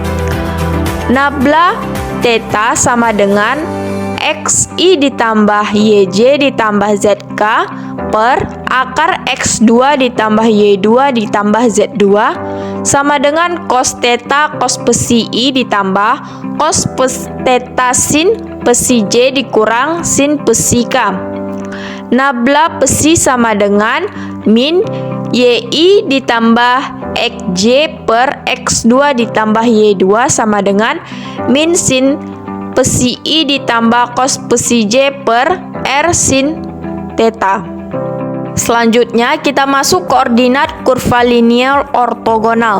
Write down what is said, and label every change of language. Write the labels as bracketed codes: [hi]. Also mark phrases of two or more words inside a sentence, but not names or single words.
[id] Nabla theta sama dengan XI ditambah YJ ditambah ZK per akar X2 ditambah Y2 ditambah Z2 sama dengan cos theta cos pesi I ditambah cos theta sin pesi J dikurang sin pesi K. Nabla pesi sama dengan min YI ditambah XJ per X2 ditambah Y2 sama dengan min sin pesi I ditambah cos pesi J per R sin theta. Selanjutnya kita masuk koordinat kurva linear ortogonal.